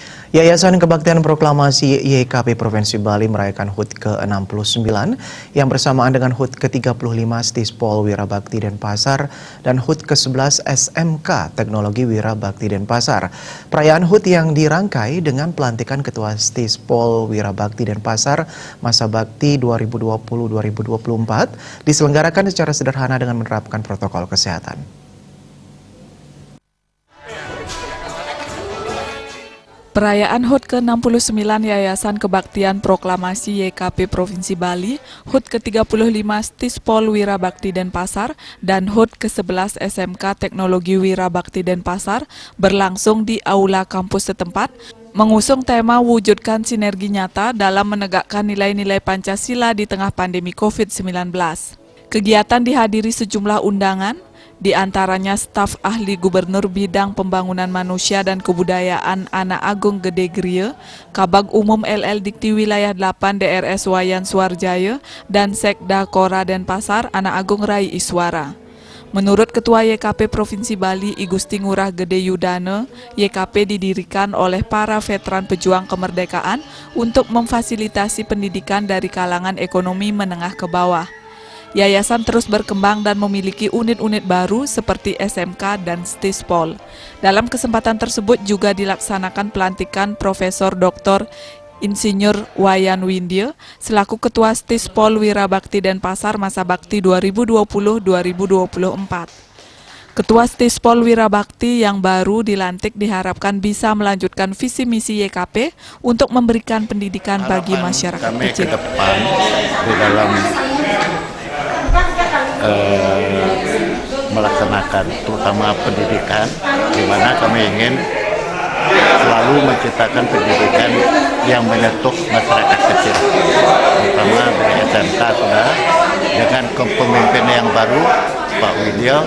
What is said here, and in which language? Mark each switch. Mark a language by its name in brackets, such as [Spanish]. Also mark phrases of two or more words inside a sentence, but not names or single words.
[Indonesian] Yayasan Kebaktian Proklamasi YKP Provinsi Bali merayakan HUT ke-69 yang bersamaan dengan HUT ke-35 Stispol Wirabakti Denpasar dan HUT ke-11 SMK Teknologi Wirabakti Denpasar. Perayaan HUT yang dirangkai dengan pelantikan Ketua Stispol Wirabakti Denpasar masa bakti 2020-2024 diselenggarakan secara sederhana dengan menerapkan protokol kesehatan. Perayaan HUT ke-69 Yayasan Kebaktian Proklamasi YKP Provinsi Bali, HUT ke-35 Stispol Wirabakti Denpasar, dan HUT ke-11 SMK Teknologi Wirabakti Denpasar berlangsung di aula kampus setempat, mengusung tema wujudkan sinergi nyata dalam menegakkan nilai-nilai Pancasila di tengah pandemi COVID-19. Kegiatan dihadiri sejumlah undangan, di antaranya staf ahli Gubernur Bidang Pembangunan Manusia dan Kebudayaan Anak Agung Gede Grie, Kabag Umum LL Dikti Wilayah 8 DRS Wayan Suarjaya, dan Sekda Kora Denpasar Anak Agung Rai Iswara. Menurut Ketua YKP Provinsi Bali I Gusti Ngurah Gede Yudane, YKP didirikan oleh para veteran pejuang kemerdekaan untuk memfasilitasi pendidikan dari kalangan ekonomi menengah ke bawah. Yayasan terus berkembang dan memiliki unit-unit baru seperti SMK dan Stispol. Dalam kesempatan tersebut juga dilaksanakan pelantikan Profesor Dr. Insinyur Wayan Windya selaku Ketua Stispol Wirabakti Denpasar masa bakti 2020-2024. Ketua Stispol Wirabakti yang baru dilantik diharapkan bisa melanjutkan visi misi YKP untuk memberikan pendidikan bagi masyarakat kami kecil. Ke depan di dalam melaksanakan terutama pendidikan, di mana kami ingin selalu menciptakan pendidikan yang menyentuh masyarakat kecil, terutama dari SMK sudah dengan kepemimpinan yang baru Pak Widya.